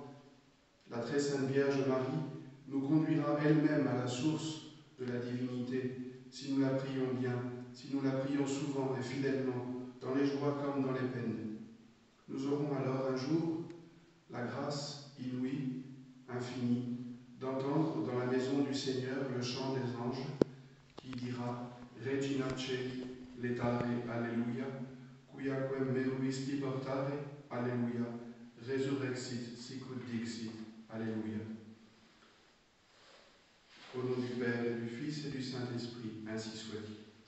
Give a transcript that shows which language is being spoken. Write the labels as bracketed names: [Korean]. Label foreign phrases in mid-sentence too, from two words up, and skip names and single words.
[French] La très sainte Vierge Marie nous conduira elle-même à la source de la divinité si nous la prions bien, si nous la prions souvent et fidèlement, dans les joies comme dans les peines. Nous aurons alors un jour la grâce inouïe, infinie, d'entendre dans la maison du Seigneur le chant des anges qui dira « [Latin] Regina Celi, letare, Alleluia, quiaquem meruisti portare, Alleluia, resurrexit, sicut dixit, [French] Alléluia. » Au nom du Père et du Fils et du Saint-Esprit, ainsi soit-il.